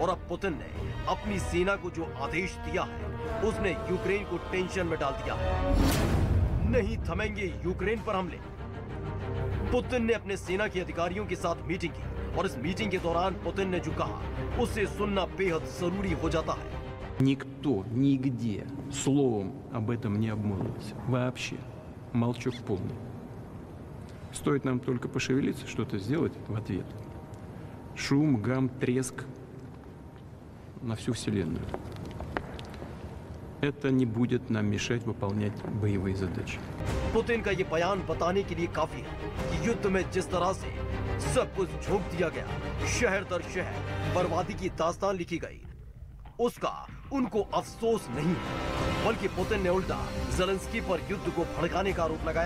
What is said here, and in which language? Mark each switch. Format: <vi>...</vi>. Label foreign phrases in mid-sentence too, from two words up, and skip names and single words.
<hi>और अब पुतिन ने अपनी सेना को जो आदेश दिया है, उसने यूक्रेन को टेंशन में डाल दिया है। नहीं थमेंगे यूक्रेन पर हमले। पुतिन ने अपने सेना के अधिकारियों के साथ मीटिंग की और इस मीटिंग के दौरान पुतिन ने जो कहा, उसे सुनना बेहद जरूरी हो जाता है।</hi> <ru>Никто нигде словом об этом не обмолвился. Вообще. Молчок полный. Стоит нам только пошевелиться, что-то сделать в ответ. Шум, гам, треск на всю Вселенную. Это не будет нам мешать выполнять боевые задачи.</ru> <hi>पुतिन का ये बयान बताने के लिए काफी है कि युद्ध में जिस तरह से सब कुछ झोंक दिया गया, शहर दर शहर बर्बादी की दास्तान लिखी गई, उसका उनको अफसोस नहीं है। बल्कि पुतिन ने उल्टा ज़ेलेंस्की पर युद्ध को भड़काने का आरोप लगाया।</hi>